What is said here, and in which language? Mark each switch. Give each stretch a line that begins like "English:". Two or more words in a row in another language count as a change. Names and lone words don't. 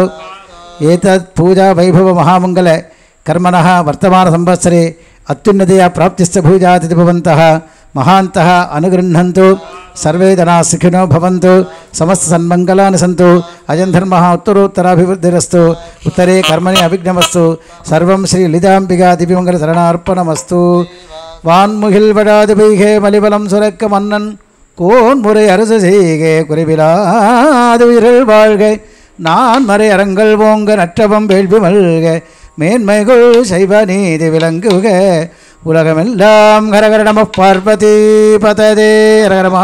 Sanskrit: एतत् पूजा वैभव महामङ्गल कर्मणः वर्तमान संवत्सरे अत्युन्नतया प्राप्तिश्च भूयादिति भवन्तः महान्तः अनुगृह्णन्तु. सर्वे जनाः सुखिनो भवन्तु. समस्त सन्मङ्गलानि सन्तु. अयं धर्मः उत्तरोत्तराभिवृद्धिरस्तु. उत्तरे कर्मणि अविघ्नमस्तु. सर्वं श्री ललिताम्बिका दिव्यमङ्गलचरणार्पणमस्तु.
Tamil: வான்முகில் வடாது பெய்கே மலிபலம் சுரக்க மன்னன் கோன் முறை அரசு செய்கே குறைவிலாது உயிர்கள் வாழ்க நான் மறை அரங்கள் ஓங்க நற்றவம் வேள்வி மல்க மேன்மைகள் செய்வ நீதி விளங்குக உலகமெல்லாம் ஹரஹர நம பார்வதி பததே ஹரஹரமா.